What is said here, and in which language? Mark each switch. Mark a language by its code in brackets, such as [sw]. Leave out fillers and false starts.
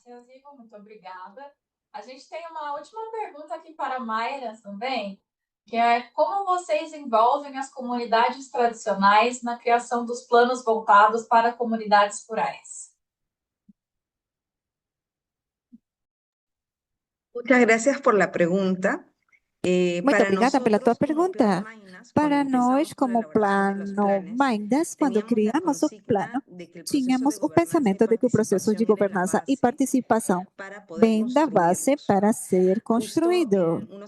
[pt] Graças, Ivo, muito obrigada. A gente tem uma última pergunta aqui para a Mayra também, que é como vocês envolvem as comunidades tradicionais na criação dos planos voltados para comunidades rurais? [es] Muchas gracias por la pregunta. [pt] Muito obrigada pela tua pergunta. Para nós, como Plano Maindas, quando criamos o plano, tínhamos o pensamento de que o processo de governança e participação vem da base para ser construído.